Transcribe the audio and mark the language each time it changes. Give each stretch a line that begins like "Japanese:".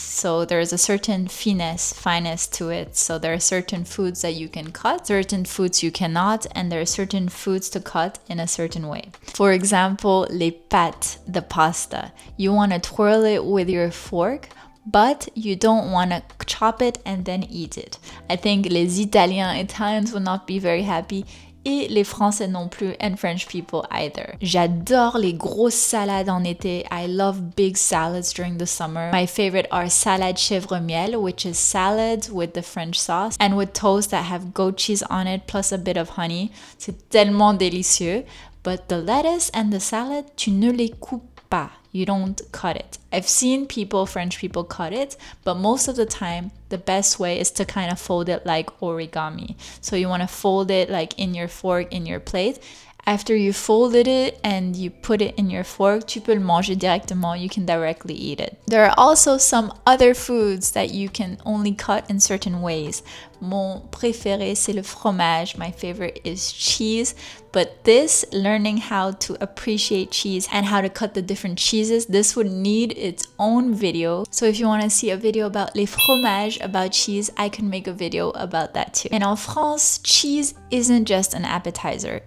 English: So there is a certain finesse to it. So there are certain foods that you can cut, certain foods you cannot, and there are certain foods to cut in a certain way. For example,
French: les pâtes,
English: the pasta. You want to twirl it with your fork, but you don't want to chop it and then eat it. I think les Italians will not be very happy.
French: Et les Français non plus,
English: and French people either.
French: J'adore les grosses salades en été.
English: I love big salads during the summer. My favorite are salade chèvre miel, which is salads with the French sauce and with toast that have goat cheese on it plus a bit of honey.
French: C'est tellement délicieux.
English: But the lettuce and the salad,
French: tu ne les coupes pas.
English: You don't cut it. I've seen French people cut it, but most of the time, the best way is to kind of fold it like origami. So you want to fold it like in your fork, in your plate. After you folded it and you put it in your fork,
French: tu peux le manger directement.
English: You can directly eat it. There are also some other foods that you can only cut in certain ways.
French: Mon préféré, c'est le fromage.
English: My favorite is cheese. But learning how to appreciate cheese and how to cut the different cheeses, this would need its own video. So if you want to see a video about
French: les fromages,
English: about cheese, I can make a video about that too. And en France, cheese isn't just an appetizer.